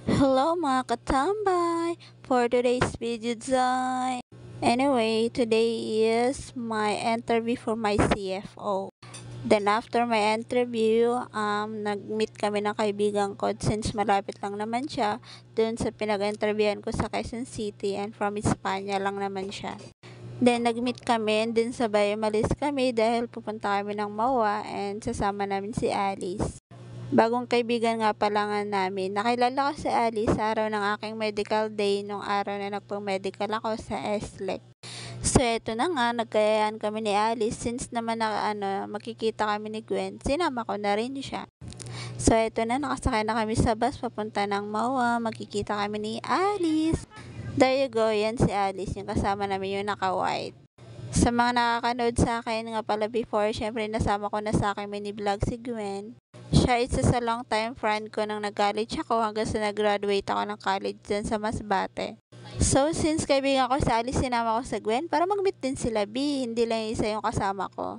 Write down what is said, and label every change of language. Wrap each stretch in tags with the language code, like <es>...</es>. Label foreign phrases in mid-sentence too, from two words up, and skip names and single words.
<tl>Hello mga katambay!</tl> <en>For today's video design. Anyway, today is my interview for my CFO. Then after my interview,</en> <tl>nag-meet kami ng kaibigan ko since malapit lang naman siya dun sa pinag-interviewan ko sa Quezon City</tl> <en>and from</en> <tl>Espanya lang naman siya. Then nag-meet kami</tl> <en>and then</en> <tl>sabay umalis kami dahil pupunta kami ng MOA and sasama namin si Alice. Bagong kaibigan nga pala nga namin. Nakilala ko si Alice sa araw ng aking</tl> <en>medical day</en> <tl>nung araw na nagpang-medical ako sa SLEC. So eto na nga, nagkayaan kami ni Alice since naman makikita kami ni Gwen. Sinama ko na rin siya. So eto na, nakasakay na kami sa bus papunta ng MOA. Magkikita kami ni Alice.</tl> <en>There you go,</en> <tl>yan si Alice, yung kasama namin yung naka-white. Sa mga nakakanood sa akin nga pala before, syempre nasama ko na sa akin</tl> <en>mini vlog</en> <tl>si Gwen. Siya isa sa</tl> <en>long time friend</en> <tl>ko nang nag-college ako hanggang sa nag-graduate ako ng college dyan sa Masbate. So since kaibigan ko sa Alice, sinama ko sa Gwen para mag-meet din sila B, hindi lang isa yung kasama ko.</tl>